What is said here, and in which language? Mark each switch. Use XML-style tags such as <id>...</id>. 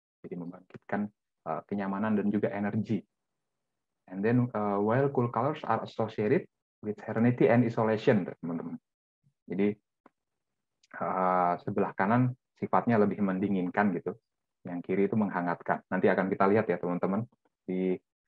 <id>Jadi membangkitkan kenyamanan dan juga energi.</id> <en>And then while cool colors are associated with serenity and isolation,</en> <id>teman-teman. Jadi sebelah kanan sifatnya lebih mendinginkan gitu, yang kiri itu menghangatkan. Nanti akan kita lihat ya teman-teman di</id>